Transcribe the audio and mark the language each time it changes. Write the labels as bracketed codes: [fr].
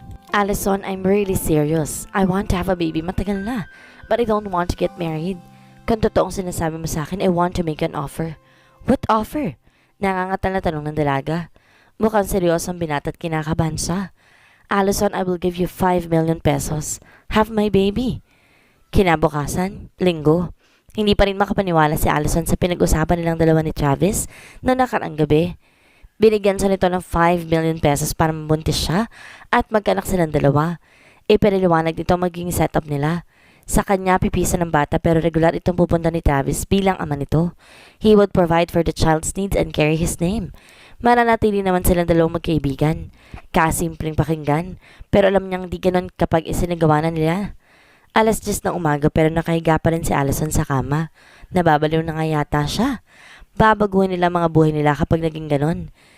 [en] Allison, I'm really serious. I want to have a baby [tl] matagal na. [en] But I don't want to get married. [tl] Kung totoong sinasabi mo sa akin, [en] I want to make an offer. What offer? [tl] Nangangatal na tanong ng dalaga. Mukhang seryoso ang binata at kinakabahan siya. [en] Allison, I will give you 5 million pesos. Have my baby. [tl] Kinabukasan, linggo. Hindi pa rin makapaniwala si Allison sa pinag-usapan nilang dalawa ni Travis na nakaraang gabi. Binigyan siya nito ng 5 million pesos para mabuntis siya at magkanak silang dalawa. Ipinaliwanag nito magiging setup nila. Sa kanya pipisa ng bata pero regular itong pupunta ni Travis bilang ama nito. [en] He would provide for the child's needs and carry his name. [tl] Mananatili naman silang dalawang magkaibigan. Kasimpleng pakinggan, pero alam niyang di ganon kapag isinagawa na nila. 10:00 ng umaga pero nakahiga pa rin si Allison sa kama. Nababaliw na nga yata siya. Babaguhin nila mga buhay nila kapag naging ganon.